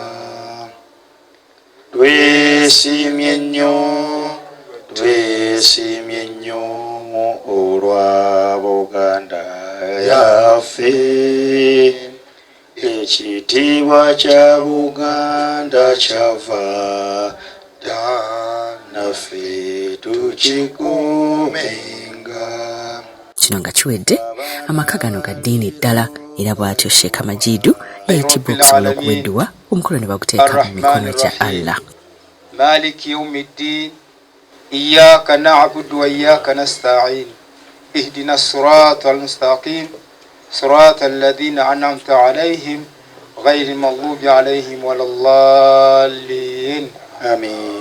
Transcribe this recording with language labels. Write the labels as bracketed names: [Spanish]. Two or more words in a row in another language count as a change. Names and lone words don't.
[Ganda] twesimye nnyo olwa Buganda yaffe ekitiibwa kya Buganda kyava naffe tukikuumenga. Kino nga kiwedde amaka gano ga ddiini ddala era bw'atyo Sheikh Majidu yayitibwa okusobola okuwedduwa omukolo ne baguteeka mu mikono gya Allah. [Arabic] مالك يوم الدين إياك نعبد وإياك نستعين اهدنا الصراط المستقيم صراط الذين أنعمت عليهم غير المغضوب عليهم ولا الضالين. Amin.